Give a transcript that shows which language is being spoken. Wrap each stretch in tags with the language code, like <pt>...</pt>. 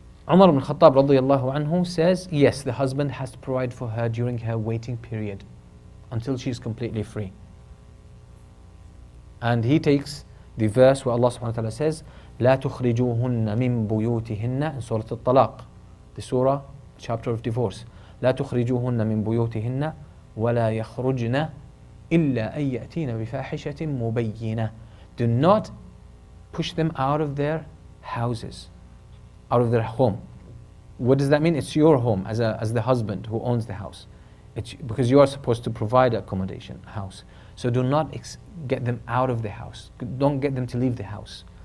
<en>Umar ibn Khattab radiyallahu anhu says, yes, the husband has to provide for her during her waiting period until she's completely free. And he takes the verse where Allah subhanahu wa ta'ala says,</en> <ar>لا تخرجوهن من بيوتهن</ar> <en>in Surah Al-Talaq, the surah, chapter of divorce.</en> <ar>لا تخرجوهن من بيوتهن ولا يخرجن إلا أن يأتين بفاحشة مبينة.</ar> <en>Do not push them out of their houses, out of their home. What does that mean? It's your home as the husband who owns the house. Because you are supposed to provide accommodation, house. So do not get them out of the house. Don't get them to leave the house.</en>